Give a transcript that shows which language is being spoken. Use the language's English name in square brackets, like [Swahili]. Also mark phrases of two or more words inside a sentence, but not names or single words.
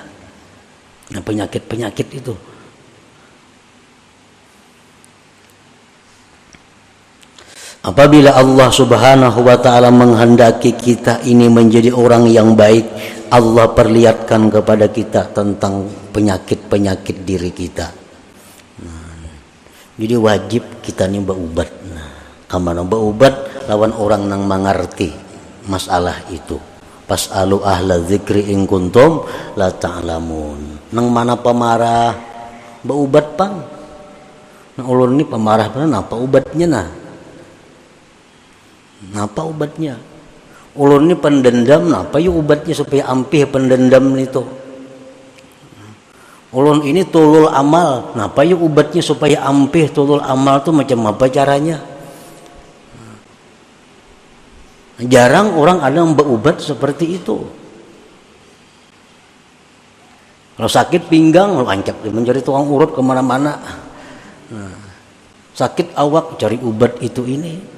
[Indonesian] Nah, penyakit-penyakit itu. Apabila Allah [Arabic] Subhanahu wa ta'ala [Indonesian] menghendaki kita ini menjadi orang yang baik, Allah perlihatkan kepada kita tentang penyakit-penyakit diri kita. [Banjar] Jadi wajib kita nih berubat. Kamana berubat lawan orang nang mengerti masalah itu. [Arabic] Pas'alu ahla dzikri in kuntum la ta'lamun. [Banjar] Nang mana pemarah berubat pang. Nah ulun ini pemarah benar apa ubatnya nah? Napa ubatnya? Ulun ini pendendam, napa yuk ubatnya supaya ampih pendendam itu? Ulun ini [Arabic] tulul amal, [Banjar] napa yuk ubatnya supaya ampih [Arabic] tulul amal [Banjar] itu macam apa caranya? [Indonesian] Jarang orang ada yang berubat seperti itu. [Banjar] Kalau sakit pinggang, lu ancap mencari tukang urut kemana-mana. Sakit awak cari ubat itu ini.